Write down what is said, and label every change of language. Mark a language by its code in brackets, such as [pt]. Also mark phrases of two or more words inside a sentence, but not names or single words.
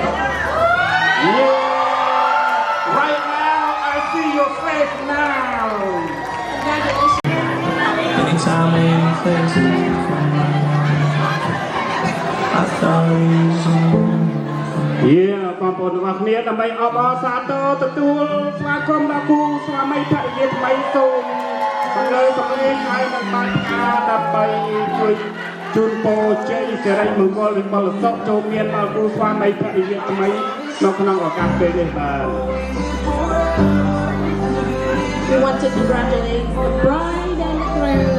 [en] Yeah. Right now I see your face now. Anytime I am facing I thought you [km] បងប្អូនទាំងអស់គ្នាដើម្បីអបអរសាទរទទួលស្វាគមន៍ដល់គូស្វាមីភរិយាថ្មីសូមសម្លេងហើយនឹងបានការដើម្បីជួយជូនពរជ័យសិរីមង្គលវិបុលសុខចូលមានដល់គូស្វាមីភរិយាថ្មីនៅក្នុងឱកាសពេលនេះបាទ [en] We want to congratulate the bride and the groom.